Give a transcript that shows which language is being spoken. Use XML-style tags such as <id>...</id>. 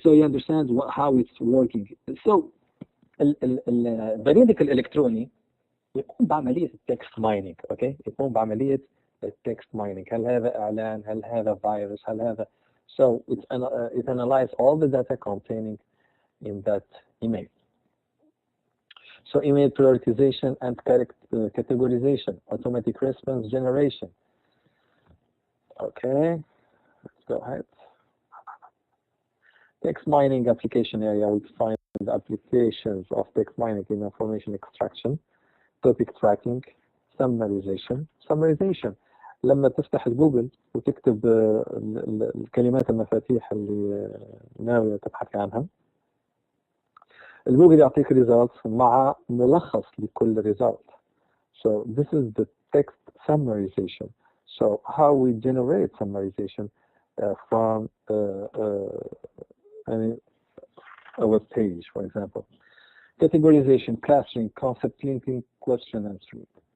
<en>So you understand how it's working.</en> <ar>So البريدك الإلكتروني يقوم بعملية التكست مايننج، okay؟ يقوم بعملية التكست مايننج. هل هذا إعلان؟ هل هذا فيروس؟ هل هذا؟</ar> <en>So it analyzes all the data containing in that email. So email prioritization and categorization, automatic response generation. Okay, let's go ahead. Text mining application area, we find the applications of text mining in information extraction, topic tracking, summarization.</en> <ar>لما تفتح جوجل وتكتب الكلمات المفاتيح اللي ناوية تبحث عنها، الجوجل يعطيك results مع ملخص لكل result.</ar> <en>So this is the text summarization. So how we generate summarization from a web page, for example. Categorization, clustering, concept linking, question answering.</en>